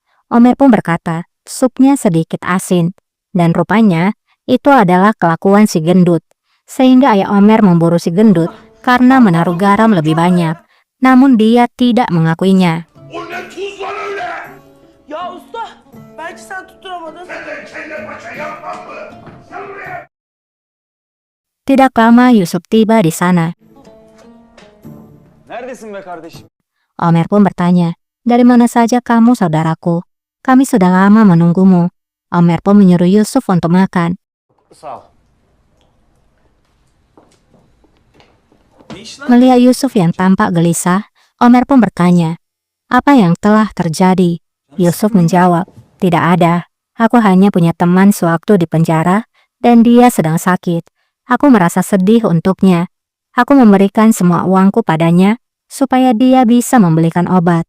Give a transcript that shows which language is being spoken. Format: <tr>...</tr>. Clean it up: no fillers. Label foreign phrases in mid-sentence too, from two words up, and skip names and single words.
<id>Omer pun berkata, supnya sedikit asin. Dan rupanya itu adalah kelakuan si gendut. Sehingga ayah Omer memburu si gendut karena menaruh garam lebih banyak. Namun dia tidak mengakuinya.</id> <tr>O ne tuz lan öyle? Ya usta, belki sen tutturamadın. Ben de kelle paça yapmam mı? Sen buraya.</tr> <id>Tidak lama Yusuf tiba di sana.</id> <tr>Neredesin be kardeşim?</tr> <id>Omer pun bertanya, "Dari mana saja kamu, saudaraku? Kami sudah lama menunggumu." Omer pun menyuruh Yusuf untuk makan.</id> <tr>Sağ ol. Ne iş lan?</tr> <id>Melihat Yusuf yang tampak gelisah, Omer pun bertanya, "Apa yang telah terjadi?" Yusuf menjawab, "Tidak ada. Aku hanya punya teman sewaktu di penjara dan dia sedang sakit. Aku merasa sedih untuknya. Aku memberikan semua uangku padanya supaya dia bisa membelikan obat."</id>